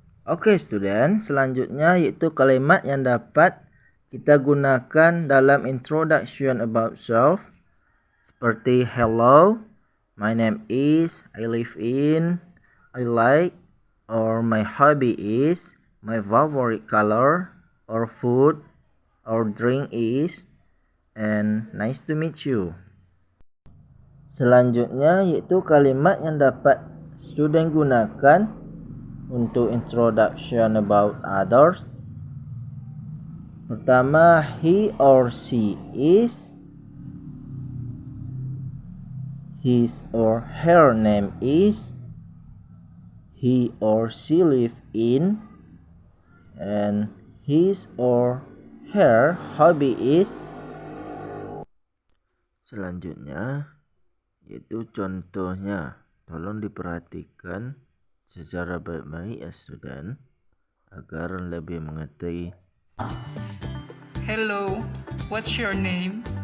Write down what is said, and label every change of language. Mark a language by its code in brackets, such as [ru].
[id] Oke student, selanjutnya yaitu kalimat yang dapat kita gunakan dalam [en] introduction about self [id] seperti [en] hello, my name is, I live in, I like, or my hobby is, my favorite color, or food, or drink is, and nice to meet you. [id] Selanjutnya yaitu kalimat yang dapat student gunakan untuk [en] introduction about others. [id] Pertama, [en] he or she is, his or her name is, he or she live in, and his or her hobby is. [id] Selanjutnya yaitu contohnya. Tolong diperhatikan secara baik-baik ya student agar lebih mengerti. [en] Hello, what's your name?